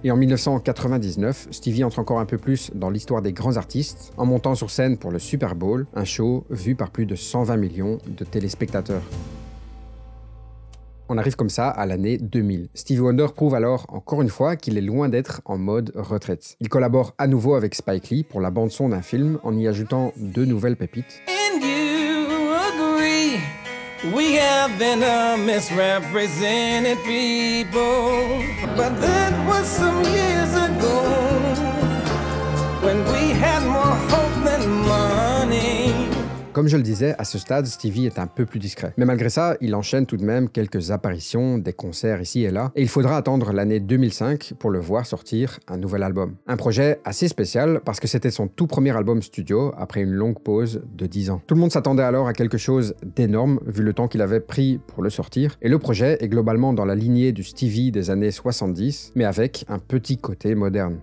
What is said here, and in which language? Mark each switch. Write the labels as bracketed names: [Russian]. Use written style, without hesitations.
[French] Et en 1999, Stevie entre encore un peu plus dans l'histoire des grands artistes, en montant sur scène pour le Super Bowl, un show vu par plus de 120 millions de téléspectateurs. On arrive comme ça à l'année 2000. Stevie Wonder prouve alors encore une fois qu'il est loin d'être en mode retraite. Il collabore à nouveau avec Spike Lee pour la bande-son d'un film en y ajoutant 2 nouvelles pépites. [English] And you agree, we have been a misrepresented people, but that was some years ago, when we had more hope than money. [French] Comme je le disais, à ce stade, Stevie est un peu plus discret. Mais malgré ça, il enchaîne tout de même quelques apparitions, des concerts ici et là, et il faudra attendre l'année 2005 pour le voir sortir un nouvel album. Un projet assez spécial parce que c'était son tout premier album studio après une longue pause de 10 ans. Tout le monde s'attendait alors à quelque chose d'énorme vu le temps qu'il avait pris pour le sortir, et le projet est globalement dans la lignée du Stevie des années 70, mais avec un petit côté moderne.